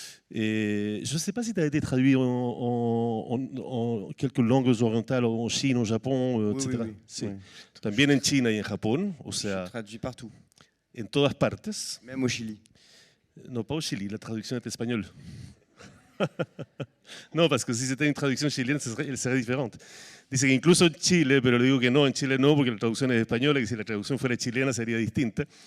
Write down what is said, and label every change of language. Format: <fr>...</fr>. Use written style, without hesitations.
<fr>Je ne sais pas si tu as été traduit en quelques langues orientales, en Chine, au Japon, oui, etc. Oui,</fr> <es>Sí.</es> <fr>oui.</fr> <es>También en China y en Japón, o sea,</es> <fr>Je traduis partout,</fr> <es>en todas partes.</es> <fr>même au Chili.</fr> <es>No,</es> <fr>pas au Chili,</fr> <es>la traducción es en español.</es> <fr>No, parce que si c'était une traduction chilienne, elle serait différente.</fr> <es>Dice que incluso en Chile, pero le digo que no, en Chile no, porque la traducción es española, y si la traducción fuera chilena sería distinta.</es>